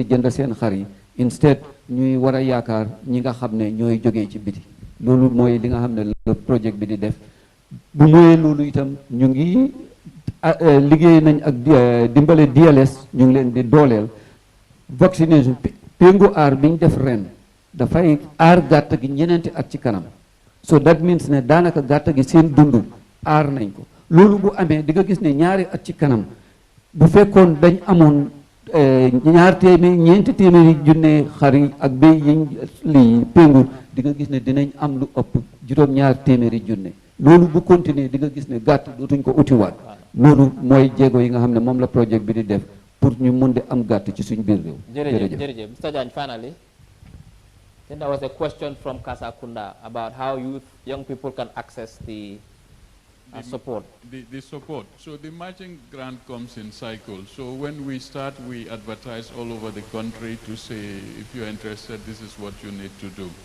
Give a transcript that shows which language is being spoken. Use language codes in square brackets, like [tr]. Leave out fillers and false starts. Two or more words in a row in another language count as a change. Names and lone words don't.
[wo] jënd seen xar yi instead ñuy war a yaakaar ñi nga xam ne ñooy jógee ci biti loolu mooy li nga xam ne [fr] le projet [wo] bi di def bu mooyee loolu itam ñu ngi liggéey nañ ak dimbale DLS ñu ngi leen di dooleel vaccination péngu aar bi ñu def ren dafay aar gàtt gi ñeneenti at ci kanam [en] so that means [wo] ne daanaka gàtt gi seen dund aar nañ ko loolu bu amee di nga gis ne ñaari at ci kanam bu fekkoon dañ amoon ñeenti téeméeri junne xar yi ak béy yiñ lii péngu di nga gis ne dinañ am lu ëpp juróom-ñaar téeméeri junne loolu bu continuer di nga gis ne gàtt dootuñ ko utiwaat loolu mooy jéego yi nga xam ne moom la projet bi di def pour ñu mun di am gàtt ci suñ biir réew. jërëjëf Mr. [en] Jagne, finally, then there was a question from KUNDA about how young people can access the support. The support. So the matching grant comes in cycles. So when we start, we advertise all over the country to say, if you're interested, this is what you need to do.